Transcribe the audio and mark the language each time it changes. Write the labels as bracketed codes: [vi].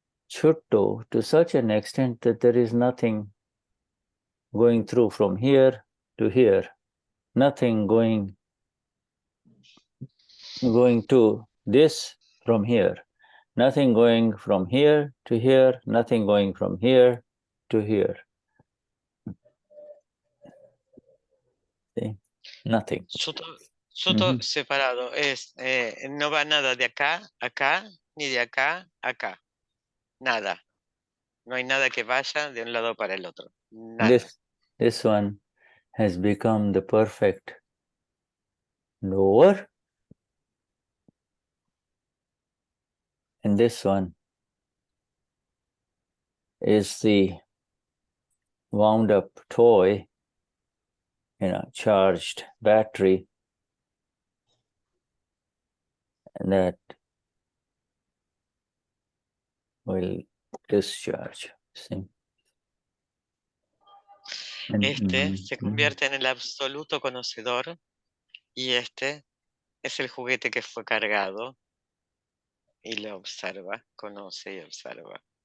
[en] Chuto to such an extent that there is nothing going through from here to here. Nothing going to this from here. Nothing going from here to here. Nothing going from here to here. See? Nothing. [es] Shuddha separado es, no va nada de acá, ni de acá, acá. Nada. No hay nada que vaya de un lado para el otro. Nada. [en] This one has become the perfect knower. And this one is the wound up toy, charged battery, and that will discharge. See? [es] Se convierte en el absoluto conocedor y es el juguete que fue cargado y lo observa, conoce y observa.